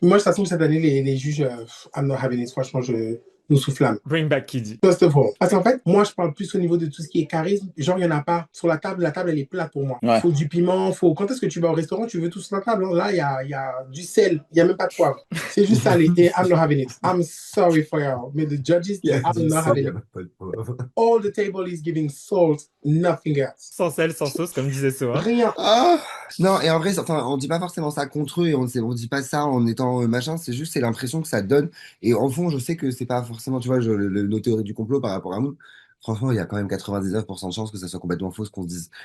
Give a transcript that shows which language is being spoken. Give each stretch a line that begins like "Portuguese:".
French: Moi, de toute façon, cette année, les juges,
English: I'm not having it.
French: Franchement, nous soufflâmes.
English: Bring back Kiddy. First of all.
French: Parce qu'en fait, moi, je parle plus au niveau de tout ce qui est charisme. Genre, il n'y en a pas. Sur la table, elle est plate pour moi. Ouais. Faut du piment, Quand est-ce que tu vas au restaurant, tu veux tout sur la table, hein? Là, il y a du sel. Il n'y a même pas de poivre. C'est juste ça, et
English: I'm not having it. I'm sorry for y'all.
French: Mais
English: the judges, I'm not having it. All the table is giving salt, nothing else.
French: Sans sel, sans sauce, comme disait Soa. Rien. Ah non, et en vrai, enfin, on dit pas forcément ça contre eux et on dit pas ça en étant machin, c'est l'impression que ça donne. Et en fond, je sais que c'est pas forcément, tu vois, nos théories du complot par rapport à nous. Franchement, il y a quand même 99% de chances que ça soit complètement faux, qu'on se dise.